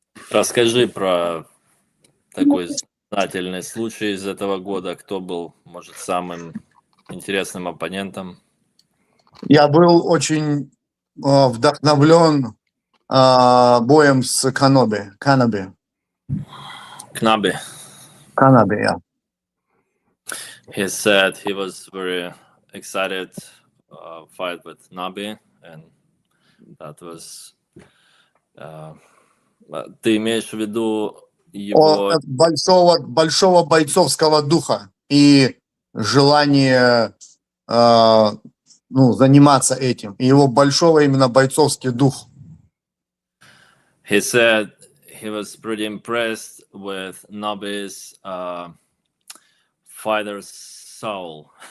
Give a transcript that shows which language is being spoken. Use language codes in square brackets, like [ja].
[ru] Расскажи про такой знаменательный случай из этого года. Кто был, может, самым интересным оппонентом? Я был очень вдохновлен боем с Каноби. [en] Knabe. Yeah. He said he was very excited fight with Nabi, and that was. [ru] Ты имеешь в виду его Большого бойцовского духа и желание заниматься этим. И его большого именно бойцовский дух. [en] He said he was pretty impressed with Nabi's fighter's soul.